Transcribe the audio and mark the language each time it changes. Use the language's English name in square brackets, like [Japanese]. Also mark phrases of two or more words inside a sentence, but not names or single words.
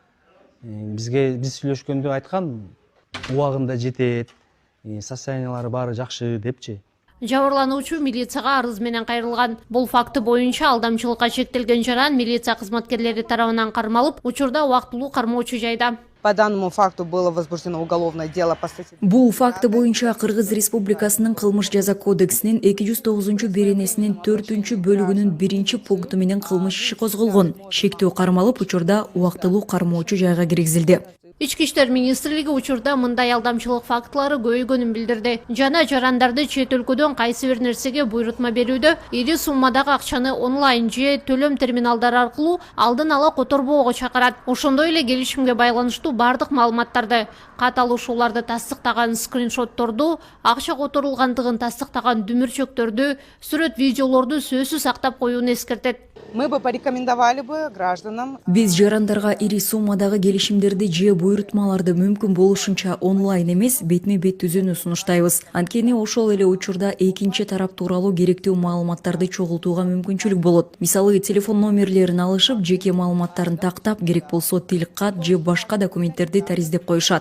[Kyrgyz] Биз сүйлөшкөндө айткан, убагында жетет, состояниялары баары жакшы депчи. Жабырлануучу милицияга арыз менен кайрылган. Бул факты боюнча алдамчылыкка чектелген жаран милиция кызматкерлери тарабынан кармалып, учурда убактылуу кармоочу жайда. [Russian] По данному факту было возбуждено уголовное дело по статье. [Kyrgyz] Бул факты боюнча Кыргыз Республикасынын кылмыш жаза кодексинин 209 беренесинин 4 бөлүгүнүн 1 пункту менен кылмыш иши козголгон. Шектөө кармалып, учурда убактылуу кармоочу жайга киргизилди. Ички иштер министрлиги учурда мындай алдамчылык фактылары көбөйгөнүн билдирди. Жана жарандарды чет өлкөдөн кайсы бир нерсеге буйрутма берүүдө ири суммадагы акчаны онлайн же төлөм терминалдары аркылуу алдын ала которбоого чакырат. Ошондой эле келишимге байланыштуу бардык маалыматтарды, кат алышууларды тастыктаган скриншотторду, акча которулгандыгын тастыктаган дүмүрчөктөрдү, сүрөт видеолорду сөзсүз сактап коюуну эскертет. [Russian] Мы бы порекомендовали бы гражданам. [Kyrgyz] Биз жарандарга ири суммадагы келишимдерди же буйрутмаларды мүмкүн болушунча онлайн эмес, бетме-бет түзүүнү сунуштайбыз. Анткени ошол эле учурда экинчи тарап тууралуу керектүү маалыматтарды чогултууга мүмкүнчүлүк болот. Мисалы, телефон номерлерин алышып, жеке маалыматтарын тактап, керек болсо тил кат же башка документтерди тариздеп коюшат.